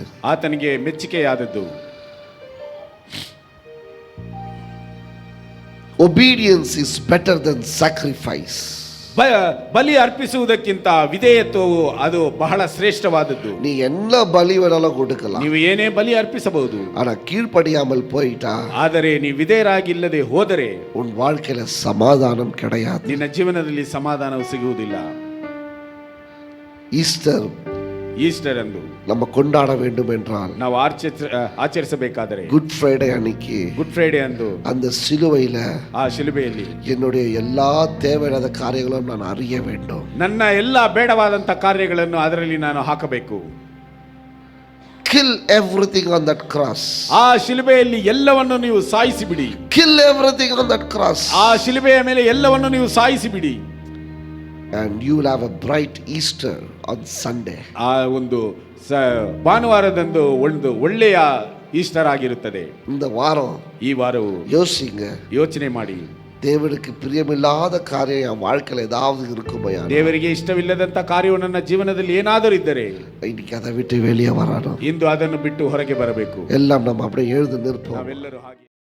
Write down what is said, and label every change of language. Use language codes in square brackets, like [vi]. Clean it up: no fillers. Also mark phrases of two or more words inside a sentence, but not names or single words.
[kn] ಆತನಿಗೆ ಮೆಚ್ಚುಗೆಯಾದದ್ದು. [en] Obedience is better than sacrifice. [kn] ಬಲಿ ಅರ್ಪಿಸುವುದಕ್ಕಿಂತ ವಿಧೇಯತ್ವವು ಅದು ಬಹಳ ಶ್ರೇಷ್ಠವಾದದ್ದು. [ta] நீ என்ன பலி வேணாலும் கொடுக்கலாம், [kn] ನೀವು ಏನೇ ಬಲಿ ಅರ್ಪಿಸಬಹುದು. [ta] ஆனா கீழ்ப்படியாமல் போயிட்டா [kn] ಆದರೆ ನೀವು ವಿಧೇಯರಾಗಿಲ್ಲದೆ ಹೋದರೆ [ta] உன் வாழ்க்கையில சமாதானம் கிடையாது. [kn] ನಿನ್ನ ಜೀವನದಲ್ಲಿ ಸಮಾಧಾನವು ಸಿಗುವುದಿಲ್ಲ. ಈಸ್ಟರ್ ಎಂದು [ta] நம்ம கொண்டாட வேண்டும் என்றால், [kn] ನಾವು ಆಚರಿಸಬೇಕಾದರೆ [ta] குட் ஃப்ரைடே அன்னைக்கு [kn] ಗುಡ್ ಫ್ರೈಡೆ ಅಂದು [ta] அந்த சிலுவையில [kn] ಆ ಶಿಲುಬೆಯಲ್ಲಿ [ta] என்னுடைய எல்லா தேவையில்லாத காரியங்களும் நான் அறிய வேண்டும். [kn] ನನ್ನ ಎಲ್ಲ ಬೇಡವಾದಂತ ಕಾರ್ಯಗಳನ್ನು ಅದರಲ್ಲಿ ನಾನು ಹಾಕಬೇಕು. [en] Kill everything on that cross. [kn] ಆ ಶಿಲುಬೆಯಲ್ಲಿ ಎಲ್ಲವನ್ನು ನೀವು ಸಾಯಿಸಿ ಬಿಡಿ. [en] Kill everything on that cross. [kn] ಆ ಶಿಲುಬೆಯ ಮೇಲೆ ಎಲ್ಲವನ್ನು ನೀವು ಸಾಯಿಸಿ ಬಿಡಿ. [en] And you will have a bright Easter on Sunday. [kn] ಆ ಒಂದು ಭಾನುವಾರದಂದು ಒಂದು ಒಳ್ಳೆಯ ಈಸ್ಟರ್ ಆಗಿರುತ್ತದೆ. [ta] இந்த வாரம் [kn] ಈ ವಾರವು [ta] யோசிங்க, [kn] ಯೋಚನೆ ಮಾಡಿ, [ta] தேவனுக்கு பிரியமில்லாத காரியம் என் வாழ்க்கையில் ஏதாவது இருக்குமையா, [kn] ದೇವರಿಗೆ ಇಷ್ಟವಿಲ್ಲದಂತ ಕಾರ್ಯವು ನನ್ನ ಜೀವನದಲ್ಲಿ ಏನಾದರೂ ಇದ್ದರೆ [ta] இன்னைக்கு அதை விட்டு வெளியே வரணும். [kn] ಇಂದು ಅದನ್ನು ಬಿಟ್ಟು ಹೊರಗೆ ಬರಬೇಕು. [ta] எல்லாம் நம்ம அப்படியே எழுந்து நிற்போம். [kn] ನಾವೆಲ್ಲರೂ ಹಾಗೆ